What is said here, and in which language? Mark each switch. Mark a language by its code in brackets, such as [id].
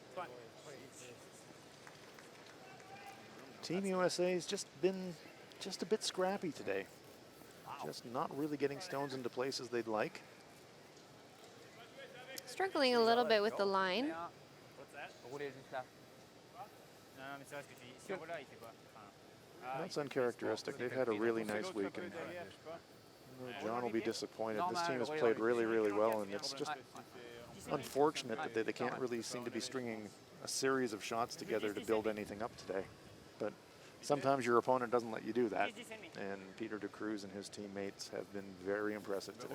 [en] Fine. Team USA has just been just a bit scrappy today. Just not really getting stones into places they'd like. Struggling a little bit with the line. What's that? [fr] Rouler juste là. Non, non, mais c'est vrai ce que tu dis. Si on va là, il fait quoi? [en] That's uncharacteristic. They've had a really nice week, and John will be disappointed. This team has played really, really well, and it's just unfortunate that they can't really seem to be stringing a series of shots together to build anything up today. But sometimes your opponent doesn't let you do that, and Peter de Cruz and his teammates have been very impressive today.